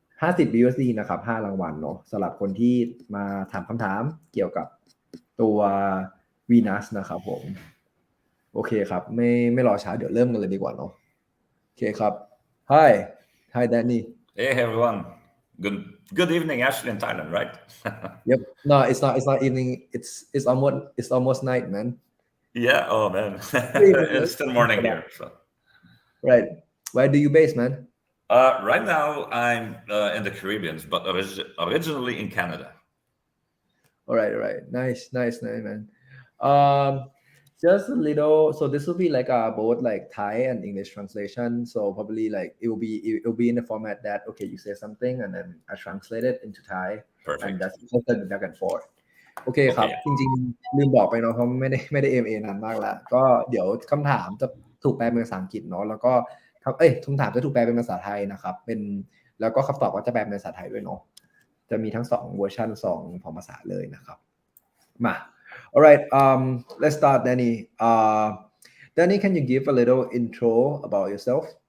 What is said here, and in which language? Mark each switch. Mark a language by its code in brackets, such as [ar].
[th] 50 USD นะครับ5รางวัลเนาะสำหรับคนที่มาถามคำถามเกี่ยวกับตัววีนัสนะครับผมโอเคครับไม่รอช้าเดี๋ยวเริ่มกันเลยดีกว่าเนาะโอเคครับ [en] Hi Danny Hey everyone, good evening actually in Thailand, right? Yep no it's not evening it's almost night man Yeah, oh man, it's still morning here. So. Right, where do you base man? Right now I'm in the Caribbean, but originally in Canada. All right, nice man. Just a little. So this will be like both like Thai and English translation. So probably like it will be in the format that okay, you say something and then I translate it into Thai. Perfect. And that's just back and forth. [th] โอเคครับจริงๆลืมบอกไปเนาะเพราะไม่ได้ MA นานมากแล้วก็เดี๋ยวคำถามจะถูกแปลเป็นภาษาอังกฤษเนาะแล้วก็คำถามจะถูกแปลเป็นภาษาไทยนะครับเป็นแล้วก็คำตอบก็จะแปลเป็นภาษาไทยด้วยเนาะจะมีทั้ง2เวอร์ชัน2ภาษาเลยนะครับมา [en] Alright let's start Danny Danny can you give a little intro about yourself